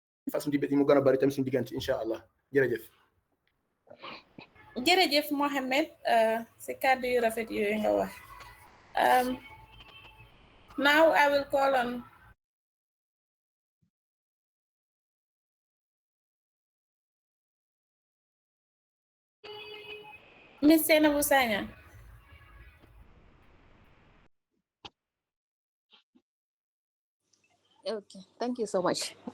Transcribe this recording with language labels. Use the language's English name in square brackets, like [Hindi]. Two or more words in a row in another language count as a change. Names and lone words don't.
[Wolof] façon debate yi mu gën a bari tam suñu diggante [Arabic] incha allah [Wolof] jërëjëf. jërëjëf Mohamed si kàddu yu rafet yooyu nga wax. [English] Now I will call on Miss Senabu Sanya. Okay, thank you so much.